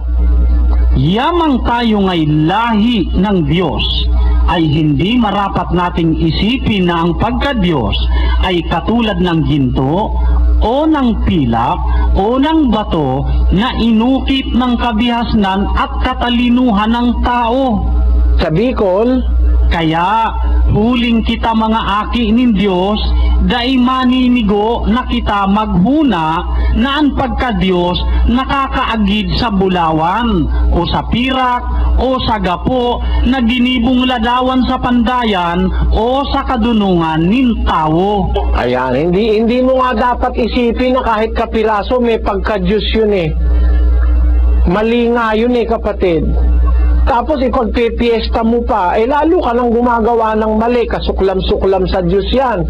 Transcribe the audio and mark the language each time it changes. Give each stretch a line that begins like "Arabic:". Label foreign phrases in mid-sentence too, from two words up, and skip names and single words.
Filipino: Yamang tayo ngay lahi ng Diyos, ay hindi marapat nating isipin na ang pagka-Diyos ay katulad ng ginto o ng pilak o ng bato na inukit ng kabihasnan at katalinuhan ng tao. Sa Bicol,
Bikol: kaya huling kita mga aki nin Diyos, dai maninigo na kita maghuna na ang pagka-Diyos nakakaagid sa bulawan o sa pirak o sa gapo na ginibong ladawan sa pandayan o sa kadunungan nin tao.
Filipino: Ayan, hindi mo nga dapat isipin na kahit kapiraso may pagka-Diyos yun eh. Mali nga yun eh, kapatid. Tapos ipagpipiesta mo pa, lalo ka nang gumagawa ng mali, kasuklam-suklam sa Diyos yan.